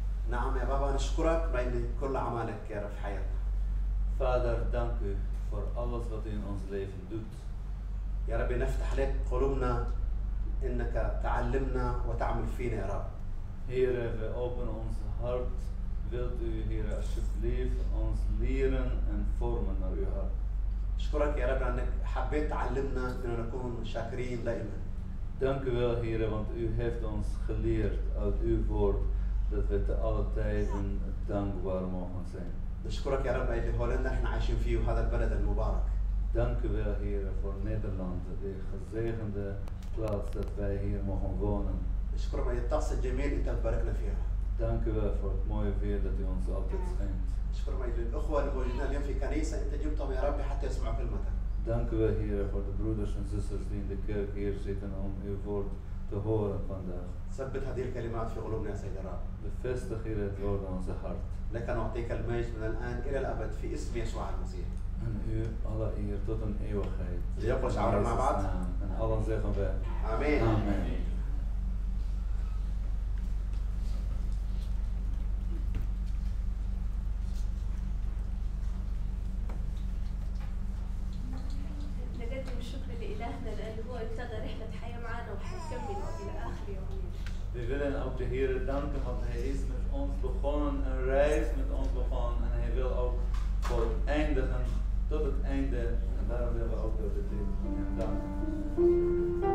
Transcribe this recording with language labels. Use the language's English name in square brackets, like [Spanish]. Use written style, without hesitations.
[Arabic] نعم يا بابا نشكرك لأن كل أعمالك يا رب في حياتنا. [Dutch] Vader, dank u voor alles wat u in ons leven doet. [Arabic] يا رب نفتح لك قلوبنا انك تعلمنا وتعمل فينا يا رب. [Dutch] Heere, we openen ons hart. Wilt u, Heere, alsjeblieft ons leren en vormen naar uw hart. [Arabic] أشكرك يا رب أنك حبيت تعلمنا أن نكون شاكرين دائما. [Dutch] Dank u wel, Heere, want u heeft ons geleerd uit uw woord dat we te alle tijden dankbaar mogen zijn. [Arabic] نشكرك يا رب اللي هولندا احنا عايشين فيه وهذا البلد المبارك. [Dutch] Dank u wel, Heere, voor Nederland, de gezegende plaats dat wij hier mogen wonen. [Arabic] نشكرك على الطقس الجميل أنت تباركنا فيها. [Dutch] Dank u wel voor het mooie weer dat u ons altijd schenkt. [Arabic] نشكرك على الأخوة الموجودين اليوم في كنيسة أنت جبتهم يا رب حتى يسمعوا كلمتك. [Dutch] Dank u wel, Heer, voor de broeders en zusters die in de kerk hier zitten om uw woord te horen vandaag. [Arabic] ثبت هذه الكلمات في قلوبنا يا سيد الرب. [Dutch] Bevestig, Heer, het woord aan onze hart. [Arabic] لك نعطيك المجد من الآن إلى الأبد في اسم يسوع المسيح. [Dutch] En u alle eer tot een eeuwigheid. [Arabic] ليقل شعارنا مع بعض. [Dutch] En allen zeggen wij. [Arabic] آمين. [Dutch] Amen. [Arabic] نقدم الشكر لإلهنا لأنه هو ابتدى رحلة حياة معنا وحنكمل إلى آخر يومنا. [Dutch] We willen ook de Heer danken, want Hij is met ons begonnen, een reis met ons begonnen en Hij wil ook voor eindigen tot het einde. En daarom willen we ook door de dit Hem danken.